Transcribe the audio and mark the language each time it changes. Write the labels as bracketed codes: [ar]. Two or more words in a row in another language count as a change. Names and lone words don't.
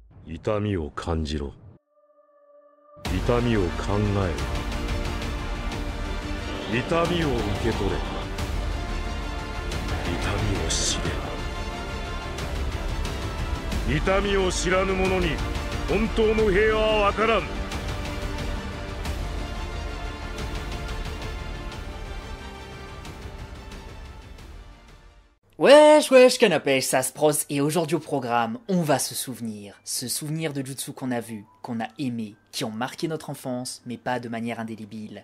[ja] 痛みを感じろ。痛みを考えろ。痛みを受け取れ。痛みを知れ。痛みを知らぬ者に本当の平和は分からん。 [fr] Wesh wesh canapé, ça se prose et aujourd'hui au programme, on va se souvenir de jutsu qu'on a vu, qu'on a aimé, qui ont marqué notre enfance, mais pas de manière indélébile.